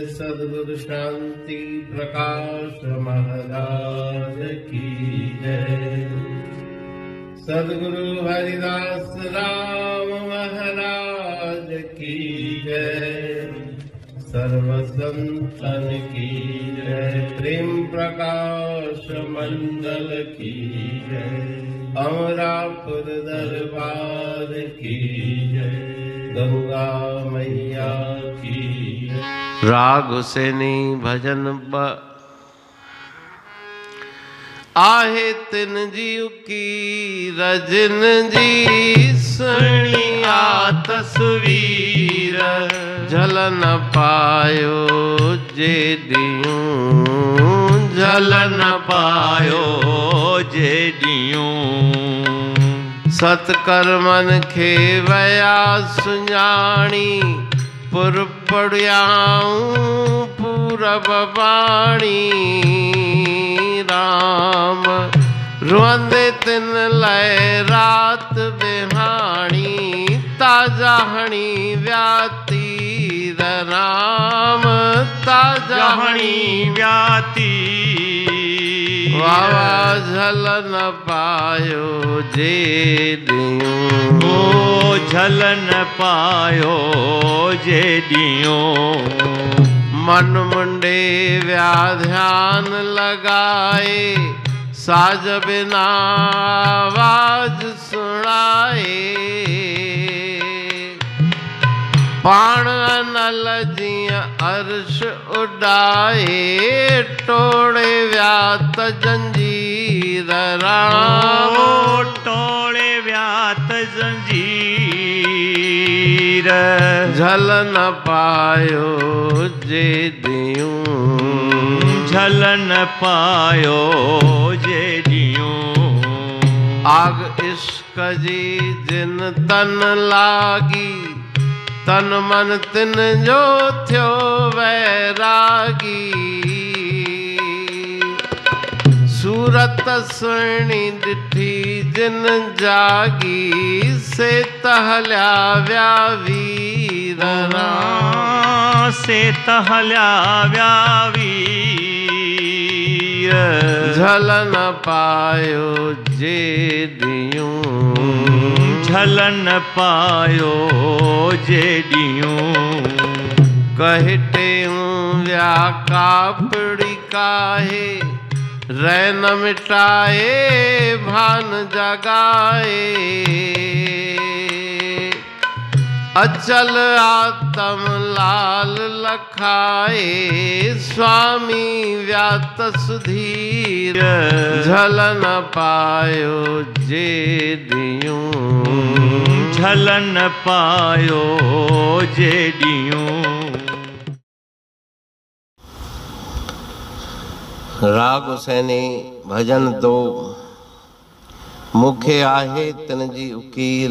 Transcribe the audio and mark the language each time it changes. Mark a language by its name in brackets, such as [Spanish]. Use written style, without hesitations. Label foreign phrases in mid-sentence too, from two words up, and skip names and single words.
[Hindi] सद्गुरु शांति प्रकाश महाराज की जय। सद्गुरु हरिदास राम महाराज की जय। सर्व संतन की जय। प्रेम प्रकाश मंडल की जय। अमरापुर दरबार की जय। गंगा मैया की जय। [Sindhi] राग हुसैनी भजन आहे तिन जीव की रजन जी। सुनिया तस्वीर झल न पायो जे दियूं। झल न पायो जे दियूं। सतकर्मन खे वया सुञाणी। पुर पड़ियाऊं पूरब बाणी। राम रुअंदे तिन लय रात बिहाणी। ताजा हणी व्याती राम। ताजा हणी व्याती। वावा झल न पायो जे दियूं। ओ झल न पायो जे दियूं। मन मुंडे व्या ध्यान लगाए। साज बिना आवाज सुनाए। पाण अनल जिया अर्श उड़ाए। टोड़े व्यात जंजीर राम। टोड़े व्यात जंजीर। झल न पायो जे दियूं। झल न पायो जे दियूं। आग इश्क जी जिन तन लागी। तन मन तिन जो थियो वैरागी। सूरत सुहिणी ॾिठी जिन जागी। से तहलिया व्या वीर राम। से तहलिया व्या वीर। झल न पायो जे दियूं। झल न पायो जे दियूं। कहटेऊं व्या कापड़ी काहे। रैन मिटाए भान जगाए। अचल आतम लाल लखाए। स्वामी व्यात सुधीर। झल न पायो जे दियूं। झल न पायो जे दियूं। राग हुसैनी भजन तो मुखे आहे तिन जी उकीर।